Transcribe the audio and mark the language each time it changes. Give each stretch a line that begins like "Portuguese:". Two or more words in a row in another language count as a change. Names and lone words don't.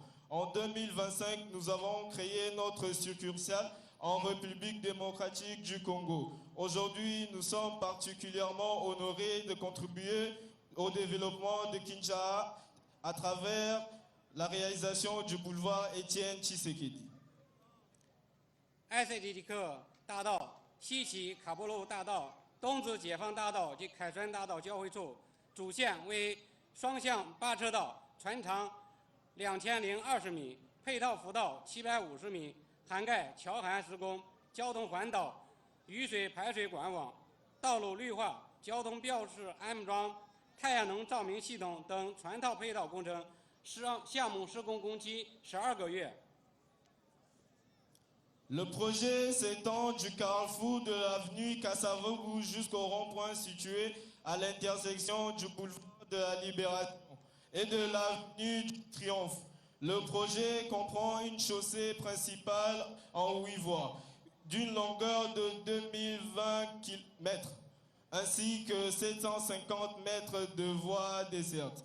French: En 2025, nous avons créé notre succursale en République démocratique du Congo. Aujourd'hui, nous sommes particulièrement honorés de contribuer au développement de Kinshasa à travers la réalisation du boulevard Étienne Tshisekedi.
Chinese: 埃塞迪克大道、西起卡波路大道、东至解放大道及凯旋大道交汇处，主线为双向8车道，全长2020米，配套辅道750米，涵盖桥涵施工、交通环岛、雨水排水管网、道路绿化、交通标识安装、太阳能照明系统等全套配套工程，项目施工工期12个月。
French: Le projet s'étend du carrefour de l'avenue Kassavougou jusqu'au rond-point situé à l'intersection du boulevard de la Libération et de l'avenue du Triomphe. Le projet comprend une chaussée principale en 8 voies, d'une longueur de 2020 km, ainsi que 750 mètres de voies dessertes.